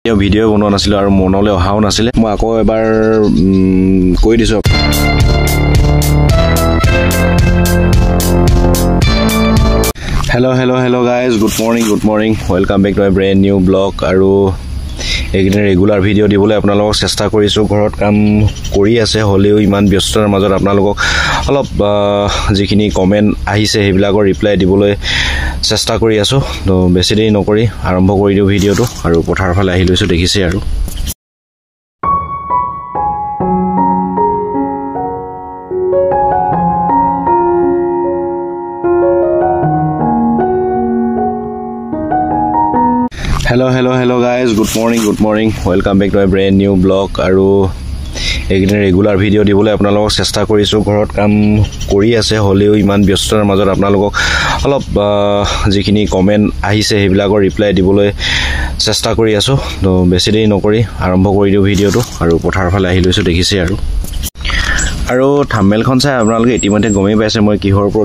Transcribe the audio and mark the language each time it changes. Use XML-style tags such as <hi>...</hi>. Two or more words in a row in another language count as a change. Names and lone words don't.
<as>ভিডিও বনোৱা নাছিল আৰু মনলৈ অহাও নাছিল মই আকৌ এবাৰ কৈ দিছো</as> <en>Hello guys, good morning. Welcome back to a brand new vlog.</en> <as>আৰু একদিন ৰেগুলাৰ ভিডিও দিবলৈ আপোনালোকক চেষ্টা কৰিছো ঘৰত কাম কৰি আছে হলেও ইমান ব্যস্ততাৰ মাজত আপোনালোকক অলপ যিখিনি কমেন্ট আহিছে হেবিলাকৰ ৰিপ্লাই দিবলৈ চেষ্টা কৰি আছো তো বেছি দেৰি নকৰি আৰম্ভ কৰি দিও ভিডিওটো আৰু পথাৰৰ ফালে আহি লৈছো দেখিছে আৰু</as> <en>Hello guys, good morning. Welcome back to a brand new vlog.</en> <as>আৰু একদিন ৰেগুলাৰ ভিডিও দিবলৈ আপোনালোকক চেষ্টা কৰিছো ঘৰত কাম কৰি আছে হলেও ইমান ব্যস্ততাৰ মাজত আপোনালোকক অলপ যিখিনি কমেন্ট আহিছে হেবিলাকৰ ৰিপ্লাই দিবলৈ চেষ্টা কৰি আছো তো বেছি দেৰি নকৰি আৰম্ভ কৰি দিও ভিডিওটো আৰু পথাৰৰ ফালে আহি লৈছো দেখিছে আৰু থাম্বনেলখন চাই আপোনালোকে ইতিমধ্যে গমেই পাইছে মই কিহৰ ওপৰত</as>